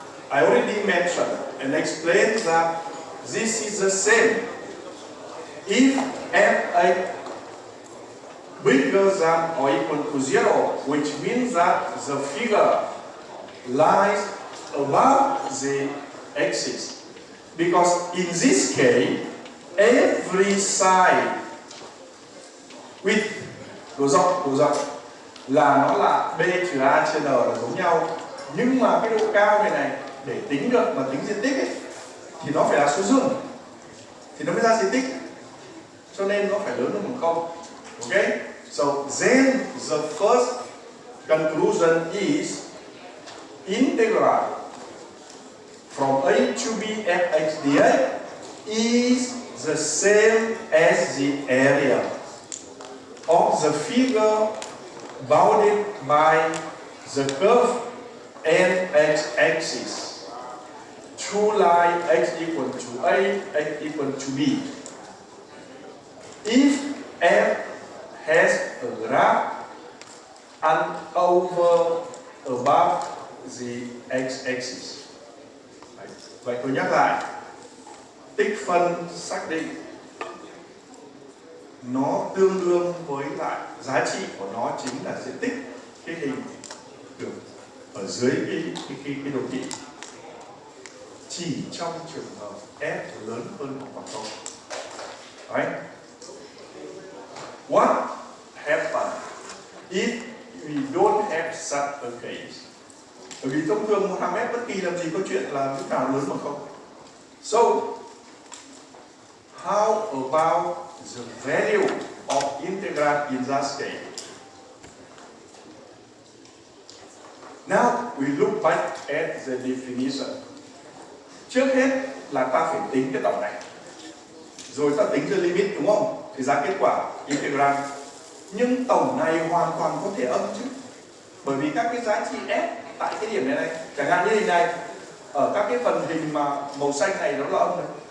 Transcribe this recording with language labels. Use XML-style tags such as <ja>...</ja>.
<en>I already mentioned and explained that this is the same if f(x) bigger than or equal to 0, which means that the figure lies above the axis. Because in this case, every side with</en> <vi>độ rộng là nó là b trừ a trên n là giống nhau, nhưng mà cái độ cao này để tính được mà tính diện tích ấy, thì nó phải là số dương thì nó mới ra diện tích, cho nên nó phải lớn hơn bằng 0.</vi> <en>Okay, so then the first conclusion is integral from a to b fx dx is the same as the area of the figure bounded by the curve and x-axis. Two lines x equal to a, x equal to b. If f has a graph and over above the x-axis.</en> <vi>Vậy tôi nhắc lại, tích phân xác định nó tương đương với lại giá trị của nó chính là diện tích cái hình được ở dưới cái đồ thị, chỉ trong trường hợp f lớn hơn hoặc bằng 0.</vi> <en>Right? What happens if we don't have such a case?</en> <vi>Bởi vì thông thường 1m bất kỳ làm gì có chuyện là lúc nào lớn bằng 0.</vi> <en>So, how about the value of integral in that case? Now we look back at the definition.</en> <vi>Trước hết là ta phải tính cái tổng này. rồi ta tính ra limit đúng không? Thì ra kết quả integral. Nhưng tổng này hoàn toàn có thể âm chứ. Bởi vì các cái giá trị f tại cái điểm này chẳng hạn như hình này, ở các cái phần hình mà màu xanh này nó là âm này.</vi>